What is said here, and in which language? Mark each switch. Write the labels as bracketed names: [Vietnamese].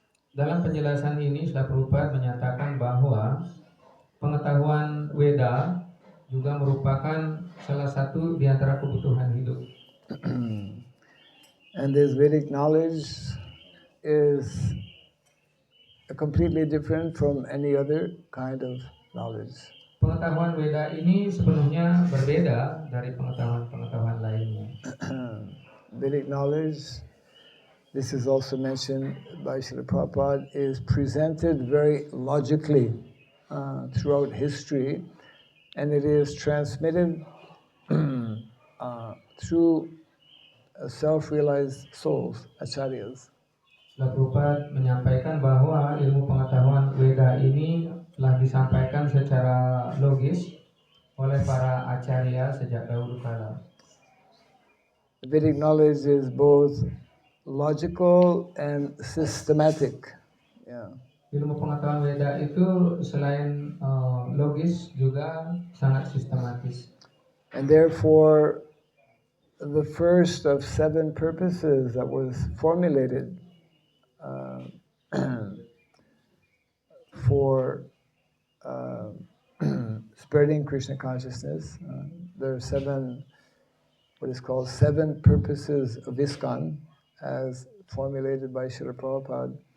[Indonesian] Dalam penjelasan ini, Srila Prabhupada menyatakan bahwa pengetahuan Veda juga merupakan salah satu di antara kebutuhan hidup. [English] And this Vedic knowledge is completely different from any other kind of knowledge. [Indonesian] Pengetahuan Veda ini sepenuhnya berbeda dari pengetahuan-pengetahuan lainnya. [English] Vedic knowledge, this is also mentioned by Srila Prabhupada, is presented very logically throughout history, and it is transmitted through self-realized souls, acharyas. [Indonesian] Prabhupada menyampaikan bahwa ilmu pengetahuan Veda ini telah disampaikan secara logis oleh para acarya sejak dahulu kala. [English] Vedic knowledge is both logical and systematic. Yeah. [Indonesian] Ilmu pengetahuan Veda itu selain logis juga sangat sistematis. [English] And therefore, the first of 7 purposes that was formulated for spreading Krishna consciousness, there are 7, what is called 7 purposes of ISKCON, as formulated by Srila Prabhupada.